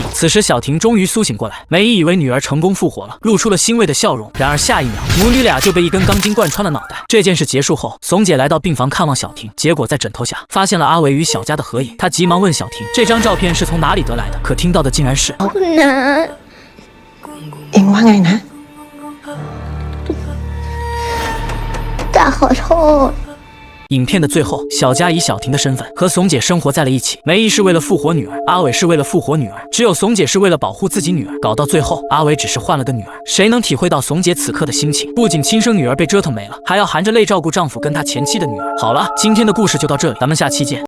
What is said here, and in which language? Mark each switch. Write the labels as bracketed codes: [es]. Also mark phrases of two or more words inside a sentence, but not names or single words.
[zh] 此时小婷终于苏醒过来，梅姨以为女儿成功复活了，露出了欣慰的笑容。然而下一秒，母女俩就被一根钢筋贯穿了脑袋。这件事结束后，怂姐来到病房看望小婷，结果在枕头下发现了阿伟与小佳的合影。她急忙问小婷这张照片是从哪里得来的，可听到的竟然是 [th] คุณนะ เอ็งว่าไงนะ จ๋าขอโทษ [zh] 影片的最后，小佳以小婷的身份和怂姐生活在了一起。梅姨是为了复活女儿，阿伟是为了复活女儿，只有怂姐是为了保护自己女儿。搞到最后，阿伟只是换了个女儿。谁能体会到怂姐此刻的心情？不仅亲生女儿被折腾没了，还要含着泪照顾丈夫跟他前妻的女儿。好了，今天的故事就到这里，咱们下期见。